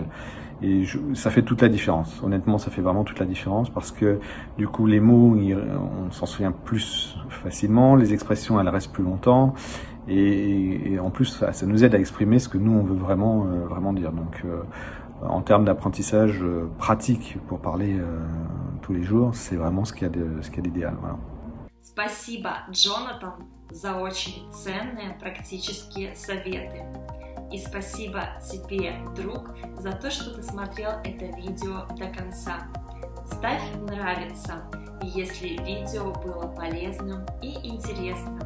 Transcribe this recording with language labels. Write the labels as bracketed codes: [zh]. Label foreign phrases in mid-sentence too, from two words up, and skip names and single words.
[fr] Et ça fait toute la différence. Honnêtement, ça fait vraiment toute la différence parce que du coup, les mots, on s'en souvient plus facilement, les expressions, elles restent plus longtemps, et en plus, ça nous aide à exprimer ce que nous on veut vraiment dire. Donc, en termes d'apprentissage pratique pour parler tous les jours, c'est vraiment ce qu'il y a d'idéal. Voilà. [ru] Спасибо, Джонатан, за очень ценные практические советы. И спасибо тебе, друг, за то, что ты смотрел это видео до конца. Ставь нравится, если видео было полезным и интересным.